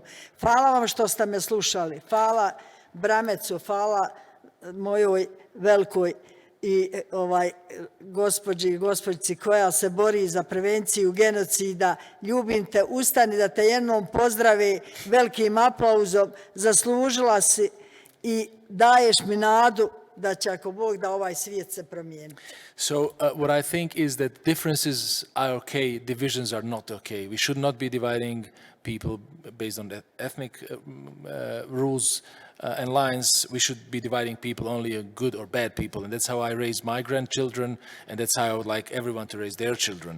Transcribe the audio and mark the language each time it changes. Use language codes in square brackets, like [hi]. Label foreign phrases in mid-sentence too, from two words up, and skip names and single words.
[bs] Hvala vam što ste me slušali. Hvala Bramertzu, hvala mojoj velikoj i gospođici koja se bori za prevenciju genocida. Ljubim te, ustani da te jednom pozdravi velikim aplauzom. Zaslužila si i daješ mi nadu da će, ako Bog da, ovaj svijet se promijeniti. [en] So what I think is that differences are okay, divisions are not okay. We should not be dividing people based on ethnic rules and lines. We should be dividing people only good or bad people. And that's how I raise my grandchildren, and that's how I would like everyone to raise their children.